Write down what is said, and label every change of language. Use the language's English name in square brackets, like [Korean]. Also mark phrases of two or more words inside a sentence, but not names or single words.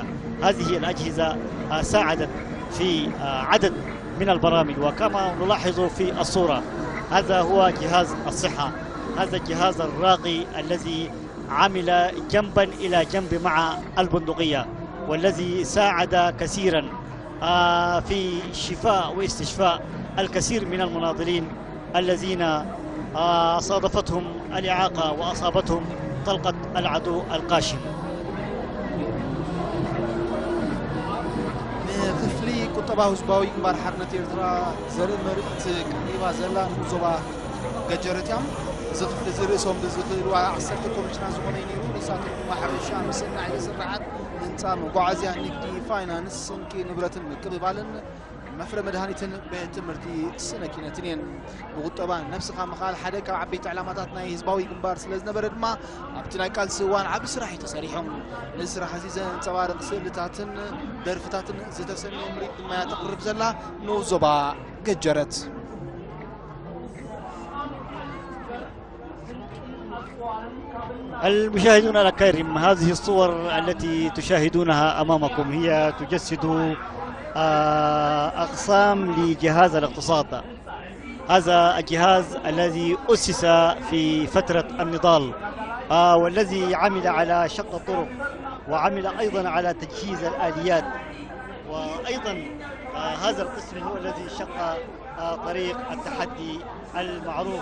[Arabic] هذه الأجهزة ساعدت في عدد من البرامج، وكما نلاحظ في الصورة هذا هو جهاز الصحة، هذا الجهاز الراقي الذي عمل جنبا إلى جنب مع البندقية، والذي ساعد كثيرا في شفاء واستشفاء الكثير من المناضلين الذين صادفتهم الإعاقة وأصابتهم طلقة العدو القاشم. [Tigrinya] ክፍሊ ቁጠባዊ ህዝባዊ ግንባር ሓርነት ኤርትራ ዘርኢ ምርኢት ቀሪባ ዘላ ዞባ ገጀረት እያ። እዚ ክፍሊ እዚ ርእሶም ብዝኽእልዋ 10 ኮሚሽናት ዝኾነ እዩ ነይሩ። ንሳቶም ድማ ሕርሻ፣ ምስናዕ፣ ስርዓት፣ ህንፃ፣ መጓዓዝያ፣ ንግዲ፣ ፋይናንስ፣ ስንቂ ንብረትን ምክብባልን፣ መፍረ መድሃኒትን፣ ቤት ትምህርቲ፣ ስነ ኪነትን እየን። ብቁጠባ ነብስኻ ምኻል ሓደ ካብ ዓበይቲ ዕላማታት ናይ ህዝባዊ ግንባር ስለ ዝነበረ ድማ ኣብቲ ናይ ቃልሲ እዋን ዓብ ስራሕ እዩ ተሰሪሖም። ነዚ ስራሕ እዚ ዘንፀባርቕ ስእልታትን ደርፍታትን ዝተሰነየ ምርኢት ድማ እያ ተቕርብ ዘላ ንዞባ ገጀረት። [Arabic] المشاهدون الأكارم، هذه الصور التي تشاهدونها أمامكم هي تجسد أقسام لجهاز الاقتصاد. هذا الجهاز الذي أسس في فترة النضال، والذي عمل على شق الطرق، وعمل أيضا على تجهيز الآليات، وأيضا هذا القسم هو الذي شق طريق التحدي المعروف.